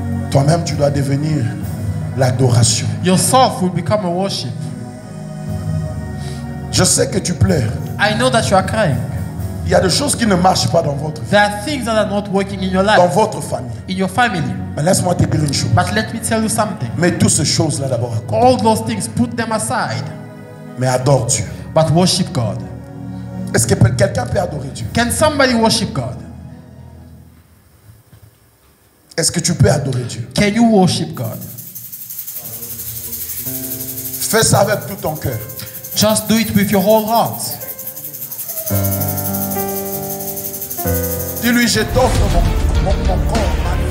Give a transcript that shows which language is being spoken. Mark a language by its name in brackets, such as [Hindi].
[French] Toi-même, tu dois devenir l'adoration. [English] Yourself will become a worship. [French] Je sais que tu pleures. [English] I know that you are crying. [French] Il y a des choses qui ne marchent pas dans votre vie, [English] There are things that are not working in your [French] dans [English] life, [French] votre famille. [English] in your family. [French] Mais laisse-moi te dire une chose. [English] But let me tell you something. [French] Mets toutes ces choses-là d'abord à côté. [English] All those things, put them aside, [French] Mais adore Dieu. [English] but worship God. [French] Est-ce que quelqu'un peut adorer Dieu? [English] Can somebody worship God? [French] Est-ce que tu peux adorer Dieu? [English] Can you worship God? [French] Fais ça avec tout ton cœur. [English] Just do it with your whole heart. [French] Dis-lui, je t'offre mon corps.